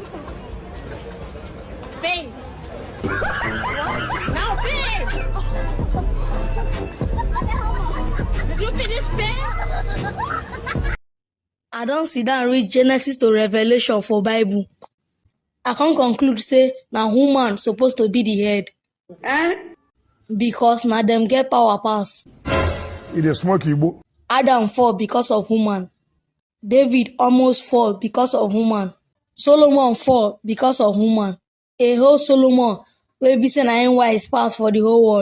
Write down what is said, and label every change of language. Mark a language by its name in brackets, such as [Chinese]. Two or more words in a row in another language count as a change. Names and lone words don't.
[Nigerian Pidgin] Pay. Now pay! Did you finish pay? I don't sit down read Genesis to Revelation for Bible. I can't conclude say na woman supposed to be the head. Because na them get power pass. It is smoke Igbo. Adam fall because of woman. David almost fall because of woman. Solomon fall because of woman. A whole Solomon wey be say na him wise pass for the whole world.